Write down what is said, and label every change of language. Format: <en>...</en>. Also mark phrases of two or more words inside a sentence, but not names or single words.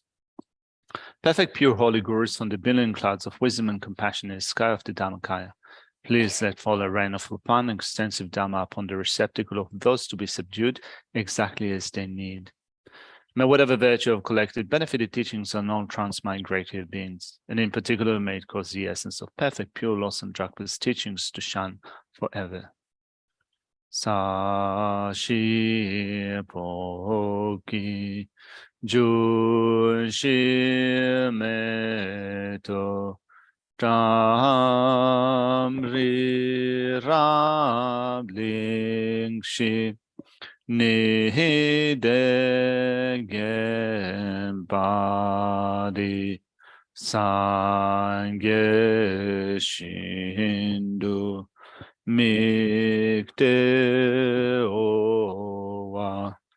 <en>Perfect pure holy gurus from the billion clouds of wisdom and compassion in the sky of the Dhammakaya, please let fall a rain of profound and extensive Dhamma upon the receptacle of those to be subdued exactly as they need. May whatever virtue of collected benefited teachings are known transmigrated beings, and in particular may it cause the essence of perfect pure Lawson Drakpa's teachings to shine forever.</en> <bo>ས་གཞི་སྤོས་ཀྱིས་བྱུགས་ཤིང་མེ་ཏོག ཐམ་རི་རབ་གླིང་བཞི་ཉི་ཟླས་བརྒྱན་པ་འདི་སངས་རྒྱས་ཞིང་དུ་དམིགས་ཏེ་འབུལ་བ</bo>